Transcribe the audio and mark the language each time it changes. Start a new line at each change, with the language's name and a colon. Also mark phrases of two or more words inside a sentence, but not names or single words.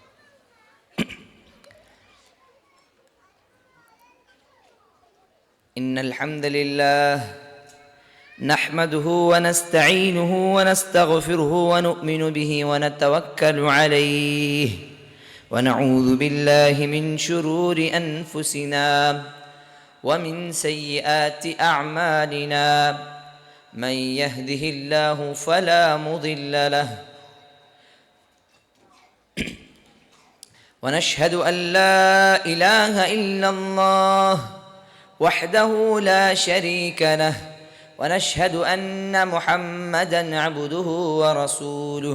Arabic: إن الحمد لله نحمده ونستعينه ونستغفره ونؤمن به ونتوكل عليه ونعوذ بالله من شرور أنفسنا ومن سيئات أعمالنا. من يهده الله فلا مضل له ونشهد أن لا إله إلا الله وحده لا شريك له ونشهد أن محمدا عبده ورسوله.